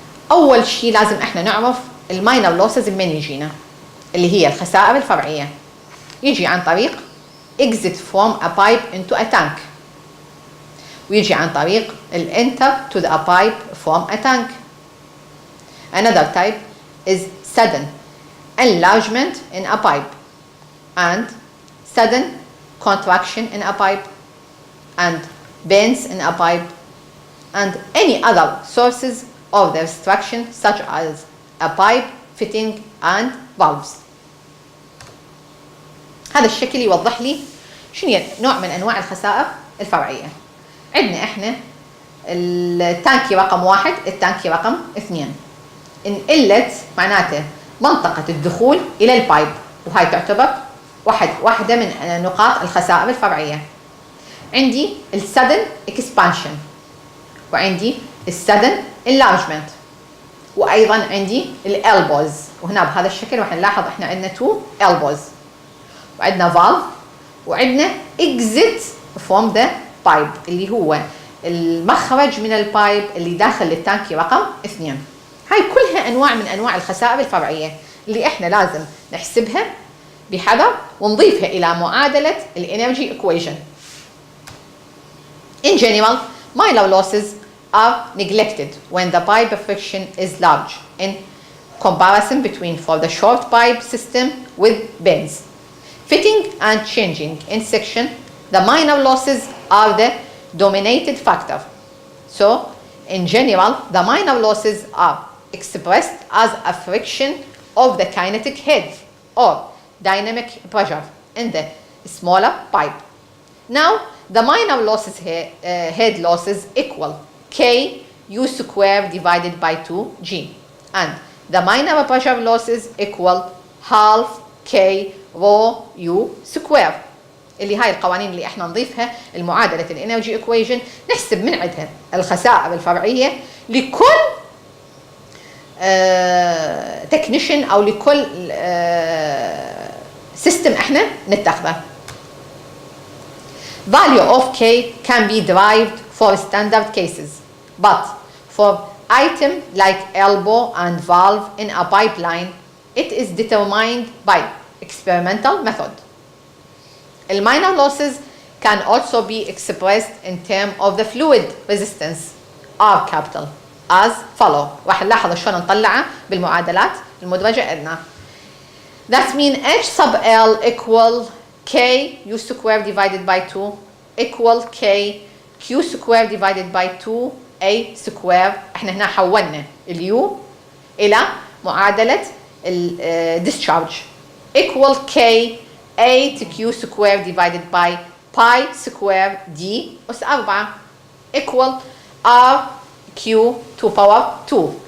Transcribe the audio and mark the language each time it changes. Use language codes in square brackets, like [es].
[ar] أول شيء لازم إحنا نعرف الماينر losses من يجينا، اللي هي الخسائر الفرعية. يجي عن طريق [en] exit from a pipe into a tank، [ar] ويجي عن طريق [en] enter to the pipe from a tank. Another type is sudden enlargement in a pipe and sudden contraction in a pipe and bends in a pipe and any other sources of the obstruction such as a pipe fitting and valves. [ar] هذا الشكل يوضح لي شنو نوع من أنواع الخسائر الفرعية. عندنا إحنا التانكي رقم 1، التانكي رقم 2. انقلت معناته منطقة الدخول إلى البايب، وهاي تعتبر واحدة من نقاط الخسائر الفرعية. عندي السدن اكسبانشن، وعندي السدن enlargement، وأيضا عندي الالبوز، وهنا بهذا الشكل راح نلاحظ إحنا عندنا 2 elbows، وعندنا valve، وعندنا [en] exit from the pipe [ar] اللي هو المخرج من البايب اللي داخل التانكي رقم 2. هاي كلها أنواع من أنواع الخسائر الفرعية اللي إحنا لازم نحسبها بحذر ونضيفها إلى معادلة الانرجي equation. [en] In general, minor losses are neglected when the pipe friction is large in comparison between for the short pipe system with bends. Fitting and changing in section, the minor losses are the dominated factor. So, in general, the minor losses are expressed as a friction of the kinetic head or dynamic pressure in the smaller pipe. Now, the minor losses head losses equal K U square divided by 2G, and the minor pressure losses equal half K rho U square. [ar] اللي هاي القوانين اللي احنا نضيفها المعادلة الانرجي ايكويشن، نحسب من عندها الخسائر الفرعية لكل تكنيشن او لكل سيستم احنا نتخذه. [en] Value of K can be derived for standard cases, but for item like elbow and valve in a pipeline, it is determined by experimental method. The minor losses can also be expressed in terms of the fluid resistance R capital as follow. [ar] راح نلاحظ شلون نطلعها بالمعادلات المدرجة عندنا. [en] That means H sub L equal K U square divided by 2 equal K Q square divided by 2 A square. [ar] احنا هنا حولنا اليو إلى معادلة [en] discharge equal K 8Q square divided by pi square D [ar] أس 4 [en] equal RQ to power 2.